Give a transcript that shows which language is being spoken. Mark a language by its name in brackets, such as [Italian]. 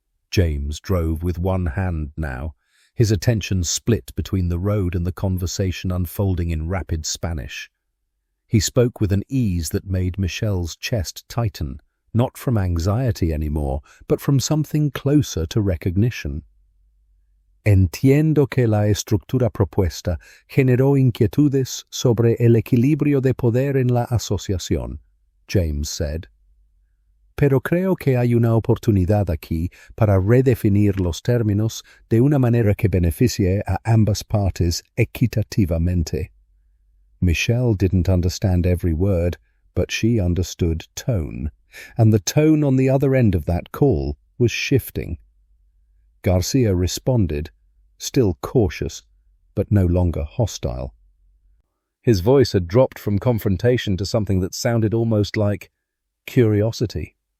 [English] James drove with one hand now, his attention split between the road and the conversation unfolding in rapid Spanish. He spoke with an ease that made Michelle's chest tighten, not from anxiety anymore, but from something closer to recognition. [Spanish] Entiendo que la estructura propuesta generó inquietudes sobre el equilibrio de poder en la asociación, [English] James said. [Spanish] Pero creo que hay una oportunidad aquí para redefinir los términos de una manera que beneficie a ambas partes equitativamente. [English] Michelle didn't understand every word, but she understood tone, and the tone on the other end of that call was shifting. Garcia responded, still cautious, but no longer hostile. His voice had dropped from confrontation to something that sounded almost like curiosity.